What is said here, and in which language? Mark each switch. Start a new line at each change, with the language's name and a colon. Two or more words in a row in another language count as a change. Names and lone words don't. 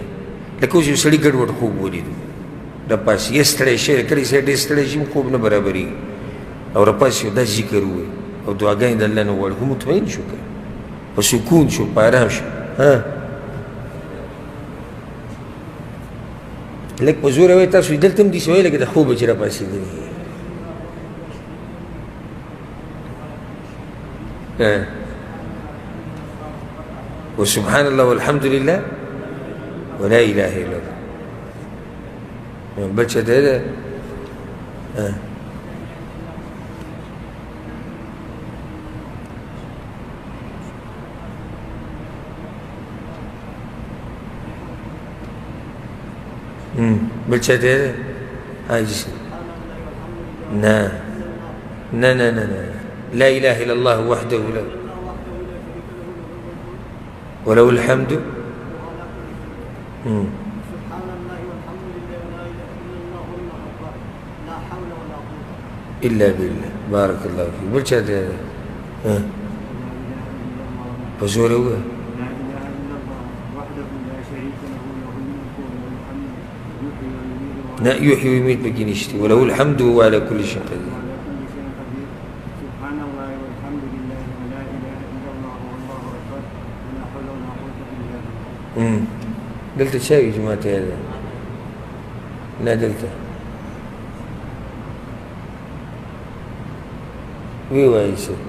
Pashto: لکه اوس یو سړي ګډوډ خوب ولیدو، راپاڅي یا ستړی شوی، کله سړی ډېر ستړی شي خوب نه برابرېږي، او راپاڅي او دا ذکر ووایي او دعاګانې د الله نه وغواړي، خو مطمئن شو که په سکون شو، په ارام شو. لږ په زوره وایي تاسو دلته هم داسې وایي لکه د خوبه چې راپاڅېدلي.
Arabic: وسبحان الله والحمد لله ولا إله إلا الله.
Pashto: بل څه دی ده؟ بل څه دی ده؟ عاجز. نه نه نه نه نه،
Arabic: لا إله إلا الله وحده لا وله الحمد. إلا بالله. بارك الله فيك.
Pashto: بل څه دی؟ په زور ووایه.
Arabic: لا يحيي ويميت
Pashto: پکې نشته،
Arabic: وله الحمد وهو على كل شيء قدير.
Pashto: دلته چا وي جماعت یې ده؟ نه دلته وی وایي څه